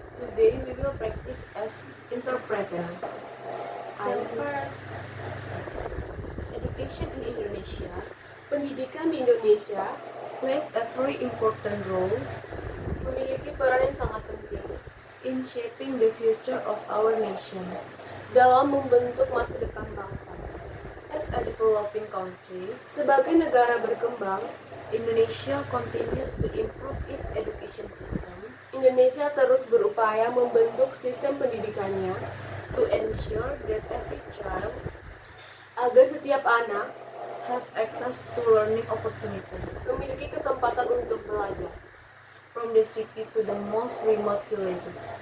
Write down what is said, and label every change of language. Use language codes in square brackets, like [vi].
[en] Today we will practice as interpreter. First, Education in Indonesia [id] pendidikan di Indonesia [en] plays a very important role [id] memiliki peran yang sangat penting [en] in shaping the future of our nation. [id] dalam membentuk masa depan bangsa. [en] As a developing country, [id] Sebagai negara berkembang, [en] Indonesia continues to improve its education system [id] Indonesia terus berupaya membentuk sistem pendidikannya [en] to ensure that every child [id] agar setiap anak [en] has access to learning opportunities, [id] memiliki kesempatan untuk belajar [en] from the city to the most remote villages.